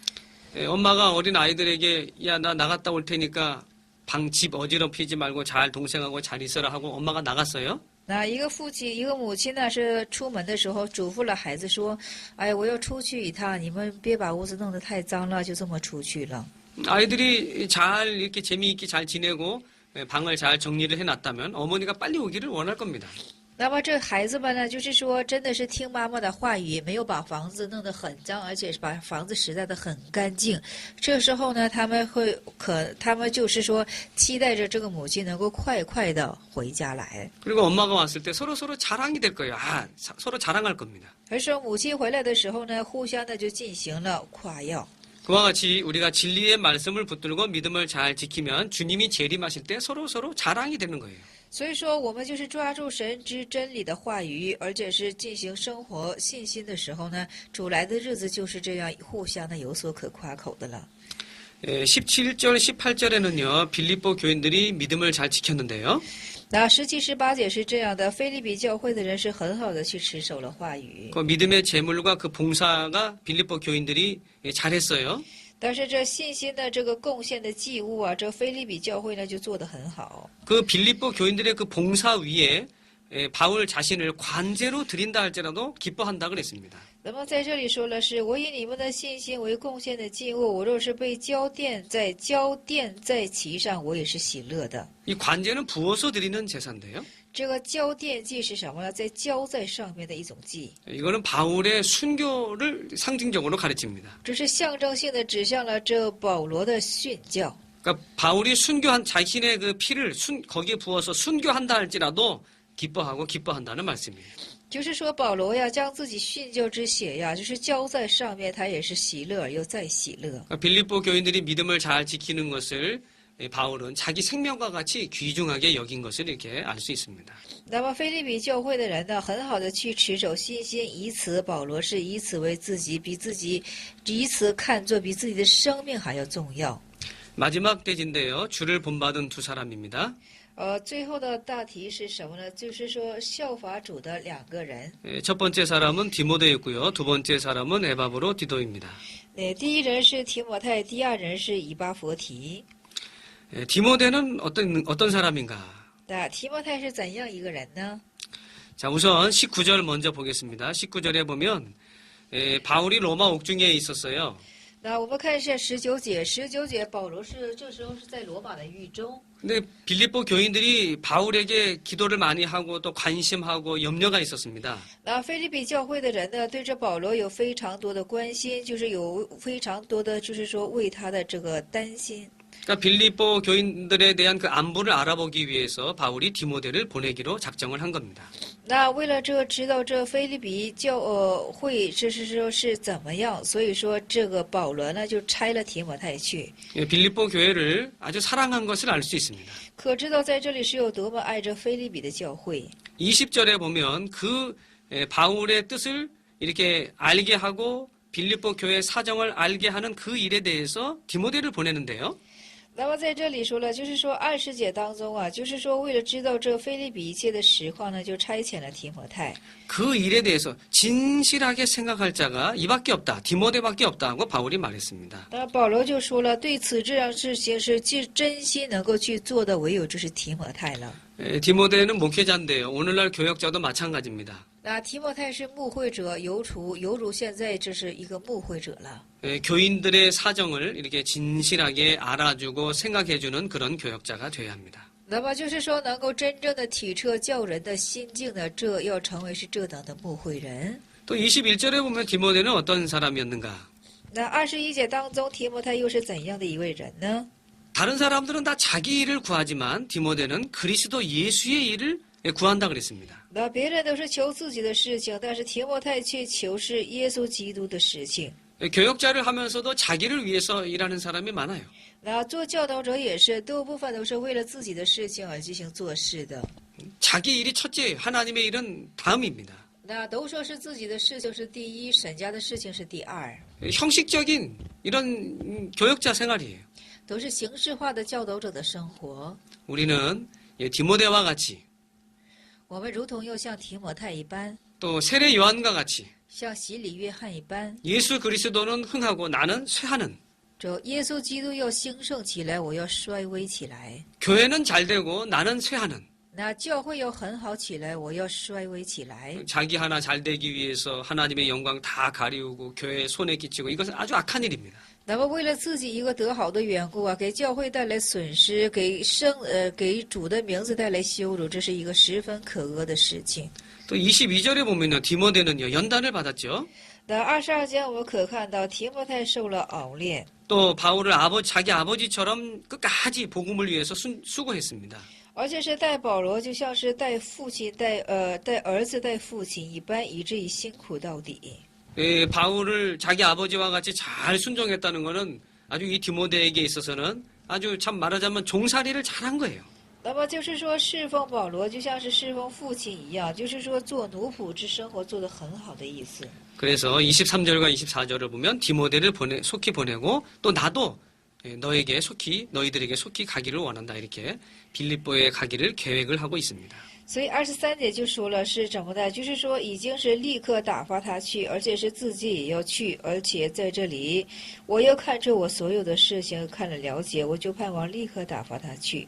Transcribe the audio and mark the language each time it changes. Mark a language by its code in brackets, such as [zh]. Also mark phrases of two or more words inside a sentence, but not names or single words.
[ko] 엄마가 어린 아이들에게 야 나 나갔다 올 테니까 집 어지럽히지 말고 잘 동생하고 잘 있어라 하고 엄마가 나갔어요. [zh] 那一个母亲呢，是出门的时候嘱咐了孩子说：“哎，我要出去一趟，你们别把屋子弄得太脏了。”就这么出去了。 [ko] 아이들이 잘 이렇게 재미있게 잘 지내고 방을 잘 정리를 해놨다면 어머니가 빨리 오기를 원할 겁니다. [zh] 那么这孩子们呢，就是说，真的是听妈妈的话语，没有把房子弄得很脏，而且是把房子拾掇得很干净。这时候呢，他们就是说，期待着这个母亲能够快快的回家来。 [ko] 그리고 엄마가 왔을 때 서로 자랑이 될 거예요. 서로 자랑할 겁니다. [zh] 而说母亲回来的时候呢，互相的就进行了夸耀。 [ko] 그와 같이 우리가 진리의 말씀을 붙들고 믿음을 잘 지키면 주님이 재림하실 때 서로 자랑이 되는 거예요. [zh] 所以说，我们就是抓住神之真理的话语，而且是进行生活信心的时候呢，主来的日子就是这样互相的有所可夸口的了。 [ko] 17절, 18절에는요, 빌립보 교인들이 믿음을 잘 지켰는데요. [zh] 那17、18节是这样的，腓立比教会的人是很好的去持守了话语， [ko] 그 믿음의 제물과 그 봉사가 빌립보 교인들이 잘했어요. [zh] 但是这信心的这个贡献的祭物啊，这腓立比教会呢就做得很好。 [ko] 그 빌립보 교인들의 그 봉사 위에 바울 자신을 관제로 드린다 할지라도 기뻐한다 그랬습니다. [zh] 那么在这里说了是，我以你们的信心为贡献的祭物，我若是被交奠在其上，我也是喜乐的。 [ko] 이 관제는 부어서 드리는 제사인데요. [zh] 这个交奠祭是什么呢？在交在上面的一种祭， [ko] 이거는 바울의 순교를 상징적으로 가르칩니다. [zh] 这是象征性的指向了这保罗的训教。 [ko] 그러니까 바울이 순교한 자신의 그 피를 거기에 부어서 순교한다 할지라도 기뻐한다는 말씀이에요. [zh] 就是说，保罗呀，将自己殉教之血呀，就是浇在上面，他也是喜乐而又再喜乐。 [ko] 그러니까 빌립보 교인들이 믿음을 잘 지키는 것을 바울은 자기 생명과 같이 귀중하게 여긴 것을 이렇게 알 수 있습니다. [zh] 那么，腓立比教会的人呢，很好的去持守信心，以此保罗是以此为以此看作比自己的生命还要重要。 [ko] 마지막 대지인데요. 주를 본받은 두 사람입니다. [zh] 最后的大题是什么呢？就是说效法主的两个人。 [ko] 첫 번째 사람은 디모데였고요. 두 번째 사람은 에바브로 디도입니다. [zh] 第一人是提摩太，第二人是以巴弗提。 [ko] 디모데는 어떤 사람인가? [zh] 那提摩太是怎样一个人呢？ [ko] 자, 우선 19절 먼저 보겠습니다. 19절에 보면 바울이 로마 옥중에 있었어요. [zh] 那我们看一下19节，保罗这时候是在罗马的狱中。 [ko] 근데 빌립보 교인들이 바울에게 기도를 많이 하고 또 관심하고 염려가 있었습니다. [zh] 那腓立比教会的人呢，对这保罗有非常多的关心，就是有非常多的，就是说为他的这个担心。 [ko] 그러니까 빌립보 교인들에 대한 그 안부를 알아보기 위해서 바울이 디모데를 보내기로 작정을 한 겁니다. [zh] 那为了知道这腓立比教会就是说是怎么样，所以说这个保罗呢就差了提摩太去。 [ko] 빌립보 교회를 아주 사랑한 것을 알 수 있습니다. [zh] 可知道在这里是有多么爱着腓立比的教会。 [ko] 20절에 보면 그 바울의 뜻을 이렇게 알게 하고 빌립보 교회 사정을 알게 하는 그 일에 대해서 디모데를 보내는데요. [zh] 那么在这里说了，就是说20节当中啊，就是说为了知道这腓立比一切的实况呢，就差遣了提摩太。 [ko] 그 일에 대해서 진실하게 생각할 자가 이밖에 없다. 디모데밖에 없다고 바울이 말했습니다. [zh] 那保罗就说了，对此这样事情是真心能够去做的，唯有就是提摩太了。 [ko] 디모데는 목회자인데요. 오늘날 교역자도 마찬가지입니다. [zh] 那提摩太是牧会者，犹如现在这是一个牧会者了。 [ko] 교인들의 사정을 이렇게 진실하게 알아주고 생각해주는 그런 교역자가 되어야 합니다. [zh] 那么就是说，能够真正的体彻教人的心境呢，这要成为是这等的牧会人。 [ko] 또 21절에 보면 디모데는 어떤 사람이었는가? [zh] 那21节当中，提摩太又是怎样的一位人呢？ [ko] 다른 사람들은 다 자기 일을 구하지만 디모데는 그리스도 예수의 일을 구한다 그랬습니다. [zh] 那别人都是求自己的事情，但是提摩太却求是耶稣基督的事情。 [ko] 교역자를 하면서도 자기를 위해서 일하는 사람이 많아요. [zh] 那做教导者也是，多部分都是为了自己的事情而进行做事的。 [ko] 자기 일이 첫째예요. 하나님의 일은 다음입니다. [zh] 那都说是自己的事情是第一，神家的事情是第二， [ko] 형식적인 이런 교역자 생활이에요. [zh] 都是形式化的教导者的生活。 [ko] 우리는 디모데와 같이 [zh] 我们如同又像提摩太一般， [ko] 또 세례 요한과 같이 [zh] 像洗礼约翰一般， [ko] 예수 그리스도는 흥하고 나는 쇠하는 [zh] 这耶稣基督要兴盛起来，我要衰微起来； [ko] 교회는 잘 되고 나는 쇠하는 [zh] 那教会要很好起来，我要衰微起来。 [ko] 자기 하나 잘 되기 위해서 하나님의 영광 다 가리우고 교회에 손에 끼치고 이것은 아주 악한 일입니다. [zh] 那么为了自己一个得好的缘故啊，给教会带来损失，给主的名字带来羞辱，这是一个十分可恶的事情。 [ko] 또 22절에 보면요. 디모데는요. 연단을 받았죠. [zh] 那22节我们可看到提摩太受了熬炼， [ko] 또 바울을 자기 아버지처럼 끝까지 복음을 위해서 수고했습니다. [zh] 而且是带保罗，就像是带父亲、带儿子、带父亲一般，以至于辛苦到底。 [ko] 바울을 자기 아버지와 같이 잘 순종했다는 것은 아주 이 디모데에게 있어서는 아주 참 말하자면 종살이를 잘한 거예요. [zh] 那么就是说，侍奉保罗就像是侍奉父亲一样，就是说做奴仆之生活做得很好的意思。 [ko] 그래서 23절과 24절을 보면 디모데를 속히 보내고 또 나도 너희들에게 속히 가기를 원한다. 이렇게 빌립보에 가기를 계획을 하고 있습니다. [zh] 所以23节就说了是怎么的，就是说已经是立刻打发他去，而且是自己也要去，而且在这里我要看着我所有的事情看了了解，我就盼望立刻打发他去。